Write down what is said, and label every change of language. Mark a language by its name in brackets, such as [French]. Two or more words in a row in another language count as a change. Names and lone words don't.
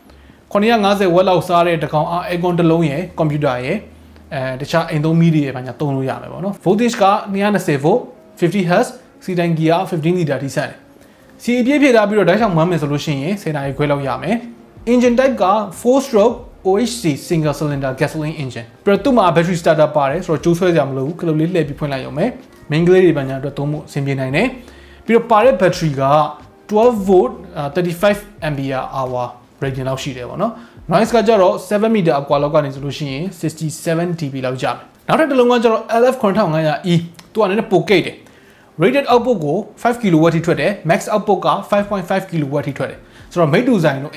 [Burmese] 950 watt လောက်စားတဲ့တကောင် aircon တစ်လုံးရယ် computer ရယ်တခြားအိမ်သုံးမီးတွေရယ်ဘာညာသုံးလို့ရမယ်ပေါ့နော် voltage က220 volt 50 Hz စီတိုင်း gear 15 liter ထိစက်တယ်စီအပြည့်ဖြည့်ထားပြီးတော့ဓာတ်ချောင်မှန်းမယ်ဆိုလို့ရှိရင်10နာရီခွဲလောက်ရမယ် [English] engine type [Burmese] က [English] 4 stroke OHC single cylinder gasoline engine [Burmese] ပြီးတော့သူ့မှာ [English] battery starter [Burmese] ပါတယ်ဆိုတော့ကျိုးဆွဲစရာမလိုဘူးကလုတ်လေးလှည့်ပြီးဖွင့်လိုက်ရုံပဲ main ကလေးတွေဘာညာအတွက်သုံးဖို့အဆင်ပြေ နိုင်တယ်ပြီးတော့ပါတဲ့ battery က12 volt 35 [English] ampere hour rating [Burmese] လောက်ရှိတယ်ပေါ့နော် noise ကကြတော့7 meter အကွာလောက်ကနေဆိုလို့ရှိရင်67 dB လောက်ကြမယ်နောက်ထပ်တစ်လုံးကကြတော့ LF 9500E သူကလည်းပိုကိတ်တယ် [English] rated output [Burmese] ကို5 kW ထိထွက်တယ် [English] max output [Burmese] က 5.5 kW ထိထွက်တယ်ဆိုတော့ mate to ဆိုင်တို့